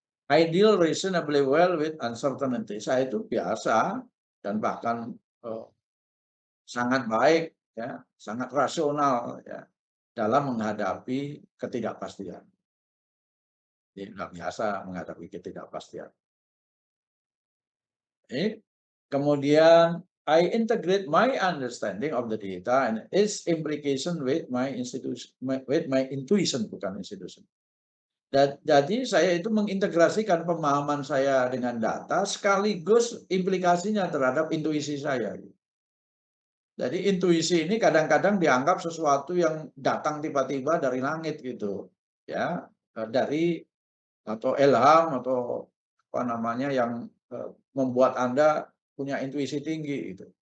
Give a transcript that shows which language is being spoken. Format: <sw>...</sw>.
<en>I deal reasonably well with uncertainty.</en> <id>Saya itu biasa dan bahkan, eee, sangat baik ya, sangat rasional ya, dalam menghadapi ketidakpastian. Jadi nggak biasa menghadapi ketidakpastian. Oke. Kemudian</id> <en>I integrate my understanding of the data and its implication with my institution, with my intuition,</en> <id>bukan</id> <en>institution.</en> <id>Jadi saya itu mengintegrasikan pemahaman saya dengan data sekaligus implikasinya terhadap intuisi saya. Jadi intuisi ini kadang-kadang dianggap sesuatu yang datang tiba-tiba dari langit gitu, ya, dari atau ilham atau apa namanya yang, membuat Anda punya intuisi tinggi gitu.</id>